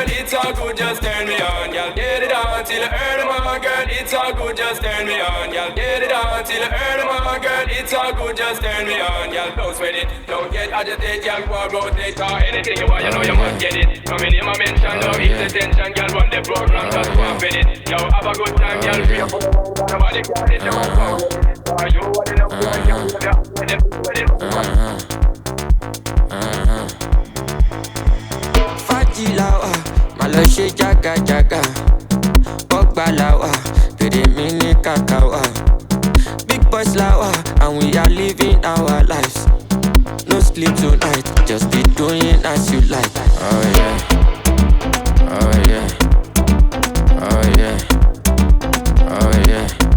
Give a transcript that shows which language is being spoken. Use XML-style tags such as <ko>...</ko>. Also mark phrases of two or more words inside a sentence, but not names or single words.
<en>it's all good, just turn me on, girl, get it on, till I earn them on, girl, it's all good, just turn me on, girl, get it on, till I earn them on, girl, it's all good, just turn me on, girl, don't sweat it, don't get agitated, girl, go rotate, or anything you want, you know you must get it, come in here, my mention, no ease the tension, girl, run the program, just go and fit it, yo, have a good time, girl, free up, nobody got it, no one, you want it,</en> <yo>Fajilawa, malo she jaga jaga. Bogbalawa, pere mi ni kakawa.</yo> <en>Big boys lawa, and we are living our lives. No sleep tonight, just be doing as you like. Oh yeah, oh yeah, oh yeah, oh yeah.</en>